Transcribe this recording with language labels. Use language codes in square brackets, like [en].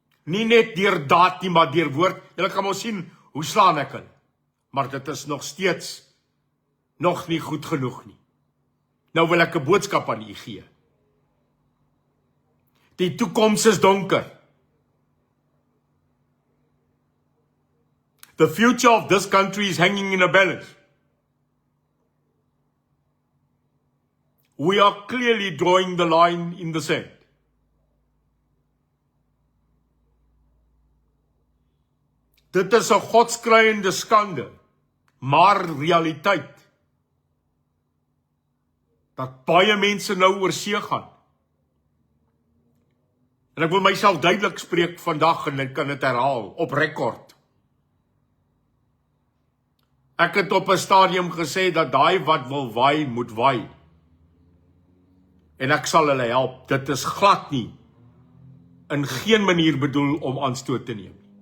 [af] Nie net deur daad nie, maar deur woord. Julle kan maar sien hoe slaan ek hulle. Maar dit is nog steeds nog nie goed genoeg nie. Nou wil ek 'n boodskap aan u gee. Die toekoms is donker. [en] The future of this country is hanging in a balance. We are clearly drawing the line in the sand. [af] Dit is 'n godskreiende skande, maar realiteit, dat baie mense nou oor see gaan. En ek wil myself duidelik spreek vandag en ek kan dit herhaal, op rekord. Ek het op 'n stadium gesê dat daai wat wil waai, moet waai. En ek sal hulle help. Dit is glad nie in geen manier bedoel om aanstoot te neem.